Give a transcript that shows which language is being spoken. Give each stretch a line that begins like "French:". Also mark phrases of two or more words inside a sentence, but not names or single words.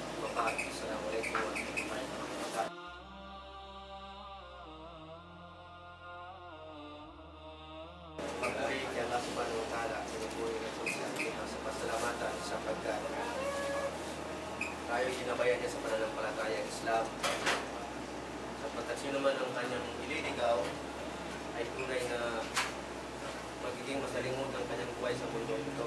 Filipino: ba'd.
Arabic: Assalamualaikum warahmatullahi wabarakatuh.
Filipino: Pagpuri kay Allah
Arabic: subhanahu wa ta'ala,
Filipino: pinupuri na po sa ating sa pasalamatan sapagkat tayo ginabayan niya sa pananampalatayang Islam. Sapagkat sino man ang kanyang ililigaw ay tunay na magiging masalimot ang kanyang buhay sa mundo ito.